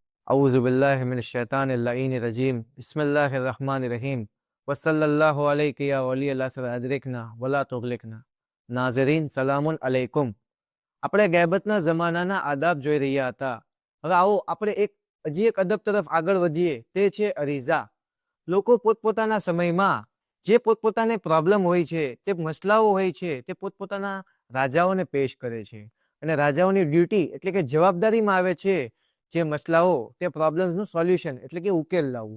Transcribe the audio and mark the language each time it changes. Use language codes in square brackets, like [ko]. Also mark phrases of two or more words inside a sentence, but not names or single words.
[ar] أعوذ بالله من الشيطان الرجيم بسم الله الرحمن الرحيم وصلى الله عليك يا ولي العصر أدركنا ولا تهلكنا. [ur] ناظرین [ar] سلام عليكم. [gu] આપણે ગૈબતના જમાનાના આદાબ જોઈ રહ્યા હતા. હવે આવો આપણે હજી એક અદબ તરફ આગળ વધીએ, તે છે અરીઝા. લોકો પોતપોતાના સમયમાં જે પોતપોતાને પ્રોબ્લેમ હોય છે, તે મસલાઓ હોય છે, તે પોતપોતાના રાજાઓને પેશ કરે છે અને રાજાઓની ડ્યુટી એટલે કે જવાબદારીમાં આવે છે જે મસલાઓ, તે [en] problems solution [gu] એટલે કે ઉકેલ લાવવું.